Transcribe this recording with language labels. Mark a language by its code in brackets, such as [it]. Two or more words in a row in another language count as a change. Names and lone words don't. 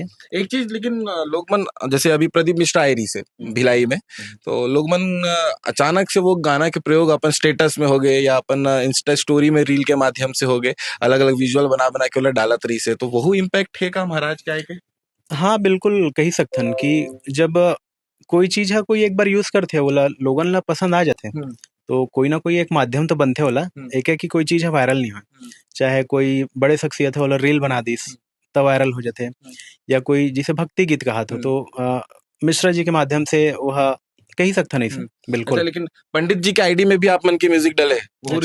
[hne] एक चीज लेकिन लोग मन जैसे अभी प्रदीप मिश्रा आई रही से भिलाई में तो लोग मन अचानक से वो गाना के प्रयोग अपन स्टेटस में हो गए या अपन [en] insta story [hne] में रील के माध्यम से हो गए अलग अलग विजुअल बना बना के डालत रही से तो वही इम्पैक्ट है का महाराज क्या है के हाँ बिल्कुल कही सकथन कि जब कोई चीज है कोई एक बार यूज करथे ओला लोगन ला पसंद आ जाथे तो कोई ना कोई एक माध्यम तो बनथे ओला एक है कि कोई चीज है वायरल नहीं हो चाहे कोई बड़े शख्सियत है ओला रील बना दिस तब वायरल हो जाते या कोई जिसे भक्ति गीत कहा तो मिश्रा जी के माध्यम से वह कही सकता नहीं बिल्कुल अच्छा लेकिन पंडित जी के आईडी में भी आप मन की म्यूजिक डाले वो अच्छा,